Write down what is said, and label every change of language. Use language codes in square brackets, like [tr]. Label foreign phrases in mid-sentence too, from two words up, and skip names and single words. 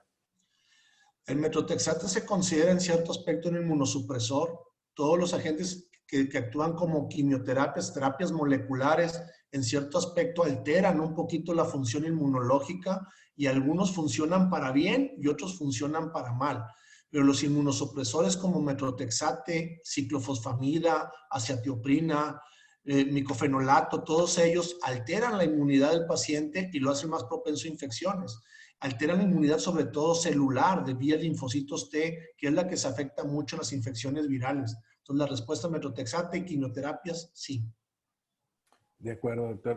[es] El metotrexate se considera en cierto aspecto un inmunosupresor. Todos los agentes que actúan como quimioterapias, terapias moleculares, en cierto aspecto alteran un poquito la función inmunológica y algunos funcionan para bien y otros funcionan para mal. Pero los inmunosupresores como metotrexate, ciclofosfamida, aciatioprina, micofenolato, todos ellos alteran la inmunidad del paciente y lo hacen más propenso a infecciones. Alteran la inmunidad sobre todo celular de vía linfocitos T, que es la que se afecta mucho en las infecciones virales. Entonces, la respuesta a metotrexate y quimioterapias, sí. De acuerdo, doctor.